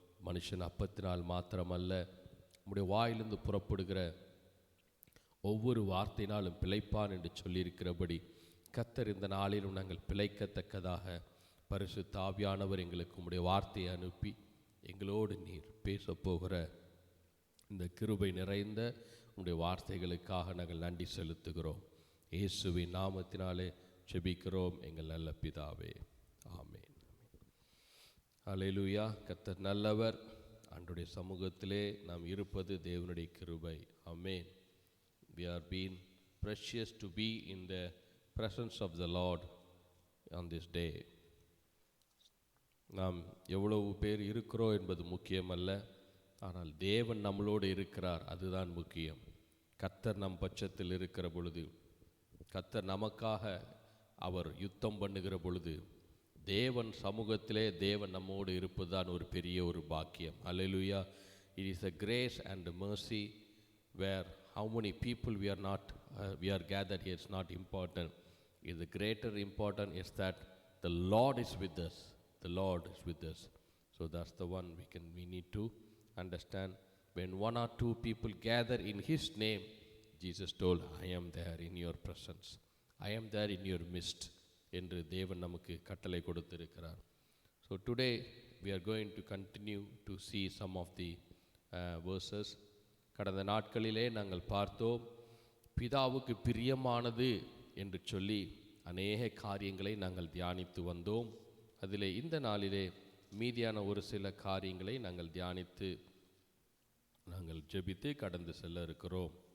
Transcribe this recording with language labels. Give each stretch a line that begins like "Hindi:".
Tamil: மனுஷன் அப்பத்தினால் மாத்திரமல்ல, உம்முடைய வாயிலிருந்து புறப்படுகிற ஒவ்வொரு வார்த்தையினாலும் பிழைப்பான் என்று சொல்லியிருக்கிறபடி கர்த்தர் இந்த நாளிலும் நாங்கள் பிழைக்கத்தக்கதாக பரிசுத்த ஆவியானவர் எங்களுக்கு உம்முடைய வார்த்தையை அனுப்பி எங்களோடு நீர் பேசப்போகிற இந்த கிருபை நிறைந்த உம்முடைய வார்த்தைகளுக்காக நாங்கள் நன்றி செலுத்துகிறோம். இயேசுவின் நாமத்தினாலே ஜெபிக்கிறோம் எங்கள் நல்ல பிதாவே, ஆமென். அல்லேலூயா. கர்த்தர் நல்லவர். ஆண்டவருடைய சமூகத்திலே நாம் இருப்பது தேவனுடைய கிருபை. ஆமென்.
English: We are being precious to be in the presence of the Lord on this day.
Tamil: நாம் எவ்வளவு பேர் இருக்கிறோம் என்பது முக்கியமல்ல, ஆனால் தேவன் நம்மளோடு இருக்கிறார், அதுதான் முக்கியம். கர்த்தர் நம் பட்சத்தில் இருக்கிற பொழுது, கர்த்தர் நமக்காக அவர் யுத்தம் பண்ணுகிற பொழுது, தேவன் சமூகத்திலே தேவன் நம்மோடு இருப்பது தான் ஒரு பெரிய ஒரு பாக்கியம். அல்லேலூயா.
English: It is a grace and a mercy where how many people we are gathered here is not important. The greater important is that the Lord is with us. The Lord is with us. So that's the one we need to understand. When one or two people gather in His name, Jesus told, I am there in your presence. I am there in your midst.
Tamil: என்று தேவன் நமக்கு கட்டளை கொடுத்திருக்கிறார்.
English: So today we are going to continue to see some of the verses.
Tamil: கடந்த நாட்களிலே நாங்கள் பார்த்தோம், பிதாவுக்கு பிரியமானது என்று சொல்லி அநேக காரியங்களை நாங்கள் தியானித்து வந்தோம். அதிலே இந்த நாளிலே மீதியான ஒரு சில காரியங்களை நாங்கள் தியானித்து நாங்கள் ஜெபித்து கடந்து செல்ல இருக்கிறோம்.